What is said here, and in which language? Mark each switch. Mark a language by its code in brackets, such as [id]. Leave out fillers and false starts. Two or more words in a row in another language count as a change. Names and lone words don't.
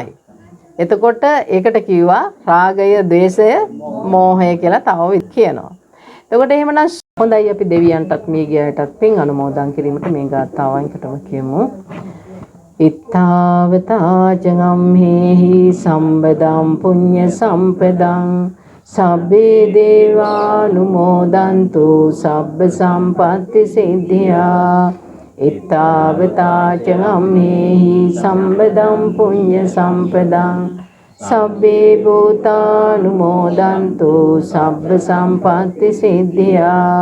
[si] එතකොට ඒකට කිව්වා රාගය, ද්වේෂය, මෝහය කියලා තව කියනවා. එතකොට එහෙමනම් හොඳයි අපි දෙවියන්ටත් මේ ගියයටත් පින් අනුමෝදන් කිරීමට මේ ගාථාවන්කටම කියමු. [pi] ඉත්තාවතා චගම්හෙහි සම්බදම් පුඤ්ඤ සම්පදං සබ්බේ දේවානුමෝදන්තු සබ්බ සම්පත්ති සිද්ධියා. ඉත්තාවතා චගම්හෙහි සම්බදම් පුඤ්ඤ සම්පදං සබ්බේ භූතානුමෝදන්තු සබ්බ සම්පත්ති සිද්ධියා.